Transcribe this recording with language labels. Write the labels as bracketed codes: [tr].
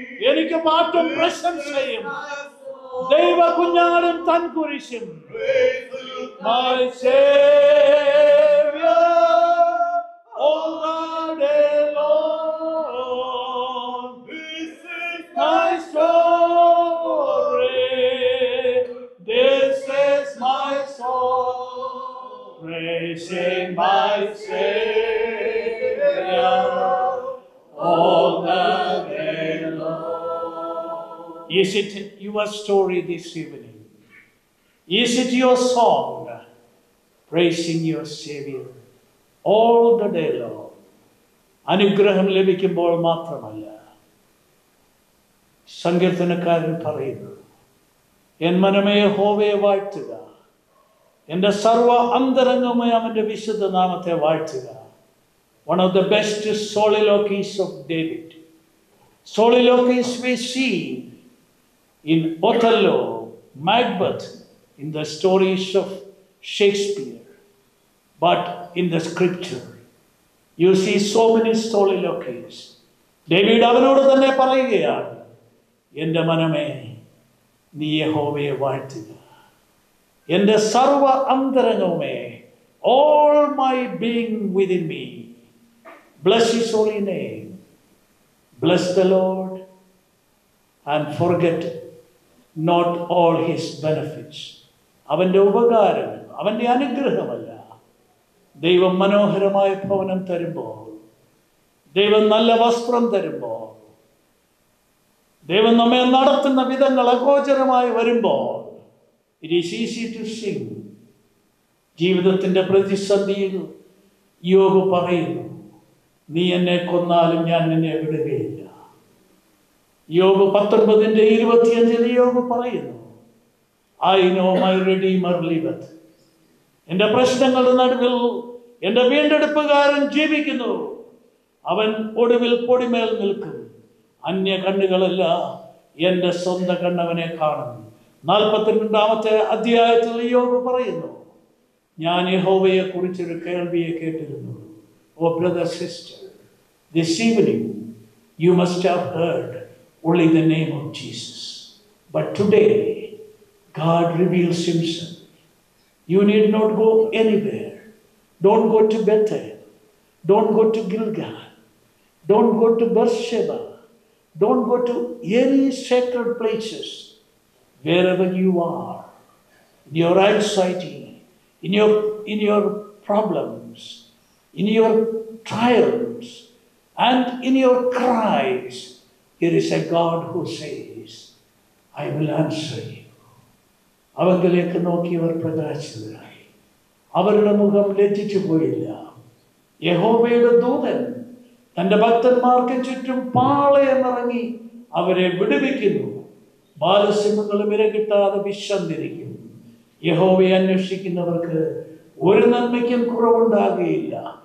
[ml] എനിക്ക് പാട്ടും പ്രശംസയും ദൈവ കുഞ്ഞാടും തൻ കുരിശും. [en] My Savior, all the day long. This is my story. This is my song, praising my Savior all the day long. Is it your story this evening? Is it your song, praising your Savior all the day long? [ml] അനുഗ്രഹം ലഭിക്കുമ്പോൾ മാത്രമല്ല, സങ്കീർത്തനക്കാരൻ പറയുന്നു, N മനമേ യഹോവയെ വാഴ്ത്തുക, എൻ്റെ സർവ അന്തരംഗമേ അവൻ്റെ വിശുദ്ധ നാമത്തെ വാഴ്ത്തുക. [en] One of the best soliloquies of David. Soliloquies we see in Othello, Macbeth, in the stories of Shakespeare. But in the scripture, you see so many soliloquies. [ml] David അവനോട് തന്നെ പറയുകയാണ്, എൻ്റെ മനമേ നീ യഹോവയെ വാഴ്ത്തുക, എൻ്റെ സർവ അന്തരംഗമേ, [en] all my being within me, bless His holy name. Bless the Lord and forget not all His benefits. [ml] അവൻ്റെ ഉപകാരം, അവൻ്റെ അനുഗ്രഹമല്ല. ദൈവം മനോഹരമായ ഭവനം തരുമ്പോൾ, ദൈവം നല്ല വസ്ത്രം തരുമ്പോൾ, ദൈവം നമ്മെ നടത്തുന്ന വിധങ്ങൾ അഗോചരമായി വരുമ്പോൾ, [en] it is easy to sing. [ml] ജീവിതത്തിൻ്റെ പ്രതിസന്ധിയിൽ യോബ് പറയുന്നു, നീ എന്നെ കൊന്നാലും ഞാൻ നിന്നെ വിടുകയില്ല. യോബ് 19:25 യോബ് പറയുന്നു, [en] I know my Redeemer liveth. [ml] എൻ്റെ പ്രശ്നങ്ങളുടെ നടുവിൽ എൻ്റെ വീണ്ടെടുപ്പുകാരൻ ജീവിക്കുന്നു. അവൻ ഒടുവിൽ പൊടിമേൽ നിൽക്കും. അന്യ കണ്ണുകളല്ല, എൻ്റെ സ്വന്തം കണ്ണവനെ കാണും. 42-ാമത്തെ അധ്യായത്തിൽ യോബ് പറയുന്നു, ഞാൻ യഹോവയെ കുറിച്ചൊരു കേൾവിയെ കേട്ടിരുന്നു. [en] Oh brother, sister, this evening you must have heard only the name of Jesus. But today, God reveals Himself. You need not go anywhere. Don't go to Bethel. Don't go to Gilgal. Don't go to Beersheba. Don't go to any sacred places. Wherever you are, in your anxiety, in your problems, in your trials, and in your cries, there is a God who says, I will answer you. [ml] അവങ്കിലേക്ക് നോക്കിയവർ പ്രകാശിതരായി, അവരുടെ മുഖം ലജ്ജിച്ചു പോയില്ല. യഹോവയുടെ ദൂതൻ തൻ്റെ ഭക്തന്മാർക്ക് ചുറ്റും പാളയമിറങ്ങി അവരെ വിടുവിക്കുന്നു. ബാലസിംഹങ്ങളും ഇരകിട്ടാതെ വിശന്നിരിക്കും. യഹോവയെ അന്വേഷിക്കുന്നവർക്ക് ഒരു നന്മയ്ക്കും കുറവുണ്ടാകുകയില്ല.